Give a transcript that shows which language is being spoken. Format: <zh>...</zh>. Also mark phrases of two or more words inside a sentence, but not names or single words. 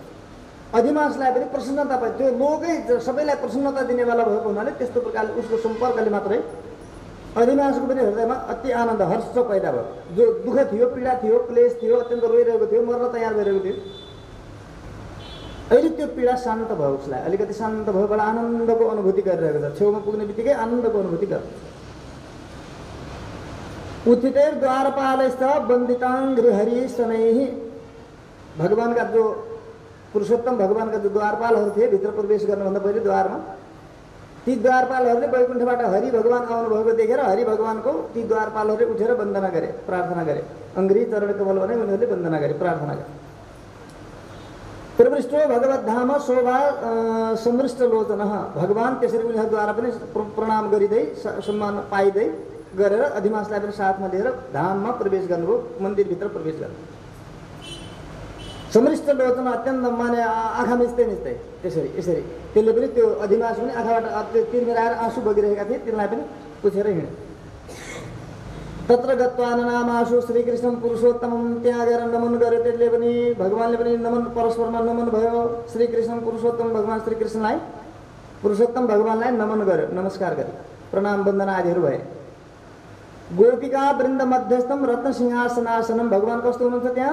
<ne>अधिमांसलाई पनि प्रसन्नता पाए, त्यो लोकै सबैलाई प्रसन्नता दिनेवाला भएको हुनाले त्यस्तो प्रकारले उसको सम्पर्कले मात्रै अधिमांसको पनि हृदयमा अति आनन्द हर्ष पैदा भयो। जो दुःख थियो, पीडा थियो, क्लेश थियो, अत्यन्त रोइरहेको थियो, मर्न तयार भइरहेको थियो, अहिले त्यो पीडा शान्त भयो, उसलाई अलिकति शान्त भयो, बडा आनन्दको अनुभूति गरिरहेको छ। छेउमा पुग्ने बित्तिकै आनन्दको अनुभूति गर्छ।</ne> <sa>उत्थितैर द्वारपालैश्च वन्दिताङ्घ्रिहरि शनैः,</sa> <ne>भगवानका जो पुरुषोत्तम भगवानका जो द्वारपालहरू थिए भित्र प्रवेश गर्नुभन्दा पहिले द्वारमा, ती द्वारपालहरूले वैकुण्ठबाट हरि भगवान आउनुभएको देखेर हरि भगवानको ती द्वारपालहरूले उठेर वन्दना गरे, प्रार्थना गरे। अङ्घ्रि चरण कमल भने उनीहरूले वन्दना गरे, प्रार्थना गरे।</ne> <sa>प्रविष्टो भगवद्धाम शोभा समृष्ट लोचन,</sa> <ne>भगवान त्यसरी उनीहरूद्वारा पनि प्रणाम गरिँदै सम्मान पाइँदै गरेर अधिमांसलाई पनि साथमा लिएर धाममा प्रवेश गर्नुभयो, मन्दिरभित्र प्रवेश गर्नुभयो।</ne> <sa>समृष्ट लोचन</sa> <ne>अत्यन्त माने आँखा मिच्दै मिच्दै त्यसरी यसरी, त्यसले पनि त्यो अधिमांस पनि आँखाबाट तिर्मिराएर आँसु बगिरहेका थिए, तिनलाई पनि पुछेर हिँडे।</ne> <sa>तत्र गत्वा ननामासु श्रीकृष्ण पुरुषोत्तमम,</sa> <ne>त्यहाँ गएर नमन गर्यो, त्यसले पनि भगवानले पनि नमन, परस्परमा नमन भयो। श्रीकृष्ण पुरुषोत्तम भगवान श्रीकृष्णलाई, पुरुषोत्तम भगवानलाई नमन गर्यो, नमस्कार गर्यो, प्रणाम वन्दना आदिहरू भए।</ne> <sa>गोपिका वृन्द मध्यस्थम रत्न सिंहासनासनम,</sa> <ne>भगवान कस्तो हुनुहुन्छ त्यहाँ?</ne>